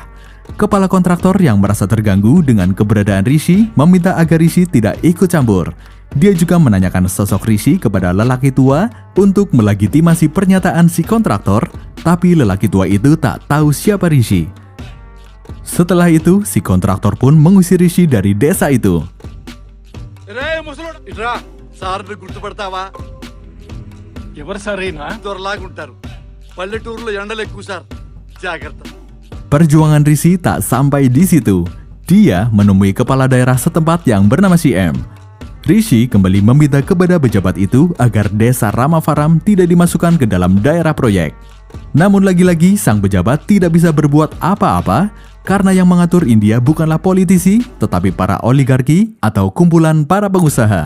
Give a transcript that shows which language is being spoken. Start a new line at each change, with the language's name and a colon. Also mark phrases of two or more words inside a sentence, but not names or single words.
Indonesian: Kepala kontraktor yang merasa terganggu dengan keberadaan Rishi meminta agar Rishi tidak ikut campur. Dia juga menanyakan sosok Rishi kepada lelaki tua untuk melegitimasi pernyataan si kontraktor, tapi lelaki tua itu tak tahu siapa Rishi. Setelah itu, si kontraktor pun mengusir Rishi dari desa itu.
Telugu: సార్ని గుర్తుపడతావా? ఎవరు సార్ దొరలాగుంటారు. పల్లెటూరులో ఎండలు ఎక్కువ సార్, జాగ్రత్త.
Indonesian: Perjuangan Rishi tak sampai di situ. Dia menemui kepala daerah setempat yang bernama si M. Rishi kembali meminta kepada pejabat itu agar desa Ramavaram tidak dimasukkan ke dalam daerah proyek. Namun lagi-lagi sang pejabat tidak bisa berbuat apa-apa karena yang mengatur India bukanlah politisi, tetapi para oligarki atau kumpulan para pengusaha.